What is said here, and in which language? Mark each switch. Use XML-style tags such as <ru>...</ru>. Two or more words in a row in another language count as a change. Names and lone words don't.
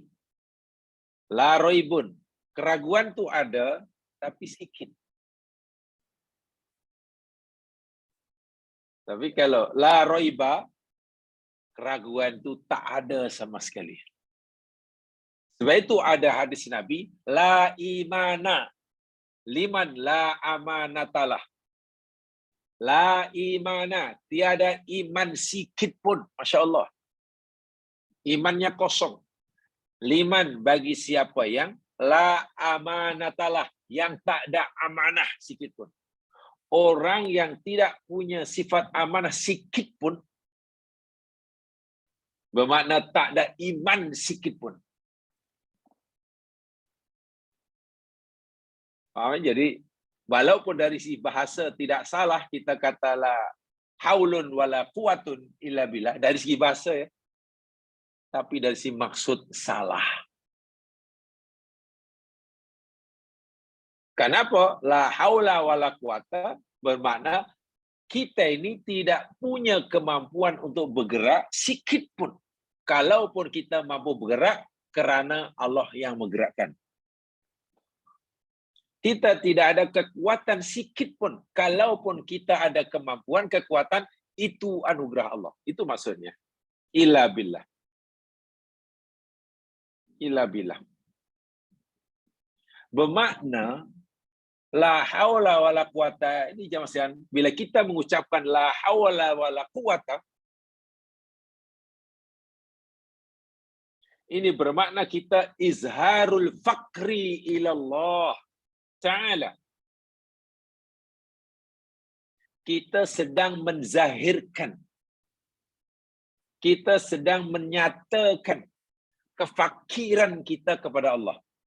<ar>La roibun,</ar> <ms>keraguan tu ada tapi sikit. Tapi kalau</ms> <ar>la roiba,</ar> <ms>keraguan tu tak ada sama sekali. Sebab itu ada hadis Nabi,</ms> <ar>la imana liman la amanatalah. La imana,</ar> <ms>tiada iman sikit pun.</ms> <ar>Masya Allah.</ar> <ms>Imannya kosong. Liman bagi siapa yang</ms> <ar>la amanatalah,</ar> <ms>yang tak ada amanah sikit pun. Orang yang tidak punya sifat amanah sikit pun, bermakna tak ada iman sikit pun. Jadi, walaupun dari si bahasa tidak salah, kita katalah</ms> <ar>haulun wala quwatun illa billah,</ar> <ms>dari segi bahasa ya, tapi dari si maksud salah. Kenapa?</ms> <ar>La haula wala quwata</ar> <ms>bermakna kita ini tidak punya kemampuan untuk bergerak sikit pun. Kalaupun kita mampu bergerak, kerana Allah yang menggerakkan. Kita tidak ada kekuatan sikit pun. Kalaupun kita ada kemampuan, kekuatan, itu anugerah Allah. Itu maksudnya.</ms> <ar>Illa billah. Illa billah.</ar> <ms>Bermakna,</ms> <ar>la haula wala quwata,</ar> <ms>ini jemaah sekalian, bila kita mengucapkan</ms> <ar>la haula wala quwata,</ar> <ms>ini bermakna kita</ms> <ar>izharul fakri ilallah Ta'ala.</ar> <ms>Kita sedang menzahirkan, kita sedang menyatakan kefakiran kita kepada Allah.</ms>